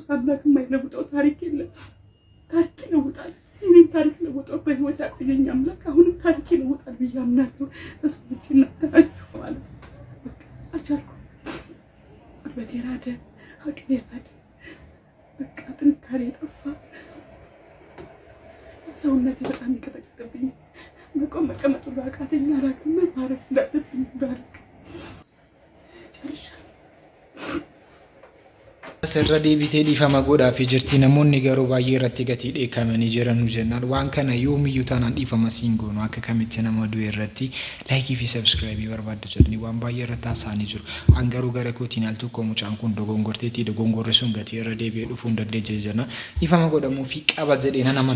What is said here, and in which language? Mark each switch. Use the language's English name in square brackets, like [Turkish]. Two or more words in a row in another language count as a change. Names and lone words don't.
[Amharic] አምላክ የማይለውጠው ታሪክ የለም። ታሪክ ይለውጣል። እኔም ታሪክ ለውጠው በህይወት ያቆየኝ አምላክ አሁንም ታሪክ ይለውጣል ብዬ አምናለሁ። ተስፋዎች እናተናችሁ ማለት በቃ አልቻልኩም። ጉልበቴ ራደ፣ አቅሜ ራደ፣ በቃ ጥንካሬ ጠፋ። ሰውነቴ በጣም ይቀጠቅጥብኝ። መቆም መቀመጥ ሁሉ አቃተኝ። አላውቅም ምን ማድረግ እንዳለብኝ ባልክ ጨርሻለሁ። [Oromo] Asirra deebitee dhiifama godhaafii jirti namoonni garuu baay'ee irratti gatii dheekkamanii jiran jennaan waan kana yoomiyyuu taanaan dhiifama siin goonu akka kamitti nama du'e irratti laayikii fi sabiskiraayibii barbaadda jedhanii waan baay'ee irratti haasa'anii jiru. An garuu gara kootiin al tokko mucaan kun dogongorteetii dogongorri sun gatii irra deebi'ee dhufuu hin dandeenye jennaan dhiifama godhamuu fi qaba jedhee nan amana.